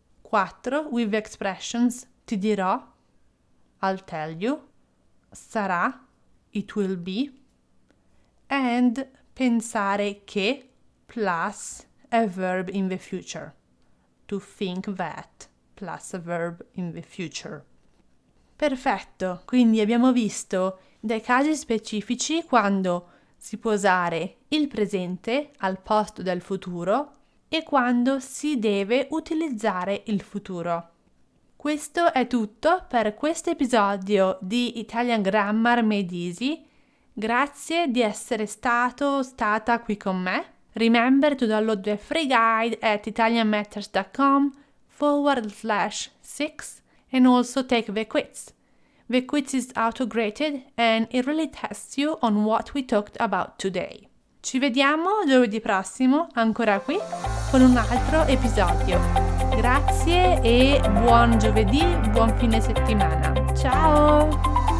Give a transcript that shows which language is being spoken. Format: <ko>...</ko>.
<en>4. With the expressions ti dirò, I'll tell you, sarà, it will be, and pensare che plus a verb in the future. To think that plus a verb in the future.</en> <it>Perfetto, quindi abbiamo visto dei casi specifici quando si può usare il presente al posto del futuro e quando si deve utilizzare il futuro. Questo è tutto per questo episodio di Italian Grammar Made Easy. Grazie di essere stata qui con me.</it> <en>Remember to download the free guide at italianmatters.com/6 and also take the quiz. The quiz is auto-graded and it really tests you on what we talked about today.</en> <it>Ci vediamo giovedì prossimo, ancora qui, con un altro episodio. Grazie e buon giovedì, buon fine settimana. Ciao!</it>